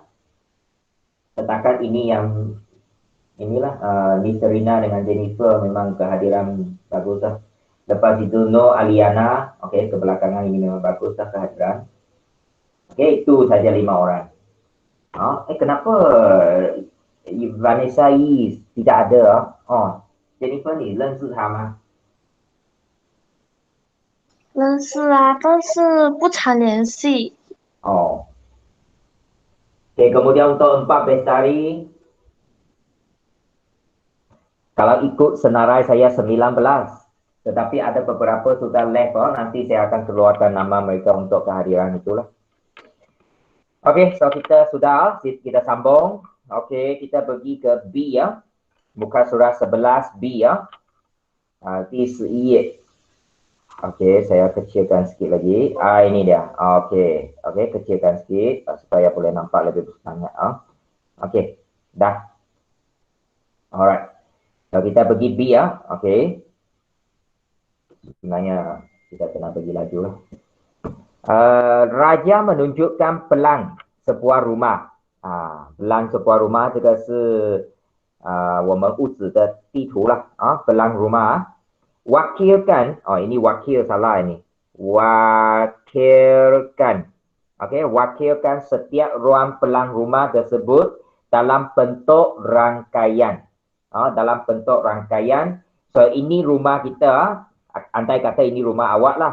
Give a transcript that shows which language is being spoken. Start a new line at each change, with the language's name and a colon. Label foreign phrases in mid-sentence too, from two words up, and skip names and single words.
Malay: Setakat ini yang inilah Nisterina dengan Jennifer memang kehadiran bagus lah. Lepas itu No Aliana, okey, kebelakangan ini memang bagus lah kehadiran. Okey, itu saja 5 orang. Kenapa Vanessa Yi tidak ada?
Chinese: Jennifer ni 认识他吗？认识啊，但是不常联系。
Malay: Okay, kemudian untuk 4 Bestari, kalau ikut senarai saya 19, tetapi ada beberapa sudah left. Nanti saya akan keluarkan nama mereka untuk kehadiran itulah. Okey, so kita sudah, kita sambung. Okey, kita pergi ke B ya. Muka surat 11 B ya.
English: This is.
Malay: Okey, saya kecilkan sikit lagi. Ini dia. Okey, kecilkan sikit supaya boleh nampak lebih banyak. Okey, dah. Alright. So kita pergi B ya. Okey. Sebenarnya kita kena pergi laju lah. Raja menunjukkan pelang sebuah rumah. Pelang sebuah rumah
Chinese: 这个是我们屋子的地图啦。
Malay: pelang rumah. Wakilkan, ini wakil salah ini. Wakilkan. Okey, wakilkan setiap ruang pelang rumah tersebut dalam bentuk rangkaian. Dalam bentuk rangkaian. So ini rumah kita, andai kata ini rumah awak lah.